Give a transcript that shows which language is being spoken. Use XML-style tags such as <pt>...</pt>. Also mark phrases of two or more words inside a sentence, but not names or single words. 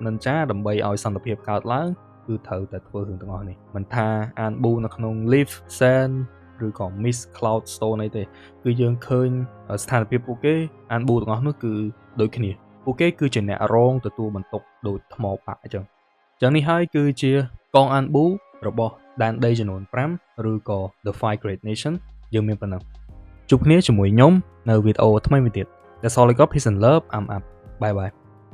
<km>Ninja ដើម្បីឲ្យសន្តិភាពកើតឡើងគឺត្រូវតែធ្វើរឿងទាំងអស់នេះមិនថាអានប៊ូនៅក្នុង Leaf Sen ឬក៏ Miss Cloud Stone អីទេគឺយើងឃើញស្ថានភាពពួកគេអានប៊ូទាំងអស់នោះគឺដូចគ្នាពួកគេគឺជាអ្នករងទទួលបន្ទុកដូចថ្មប៉ាក់អញ្ចឹងនេះហើយគឺជាកងអានប៊ូរបស់ដែនដីចំនួន5ឬក៏ The Five Great Nation យើងមានប៉ុណ្ណឹងជួបគ្នាជាមួយខ្ញុំនៅវីដេអូថ្មីមួយទៀត</km> <en>That's all I got. Peace and love. I'm up. Bye bye.</en>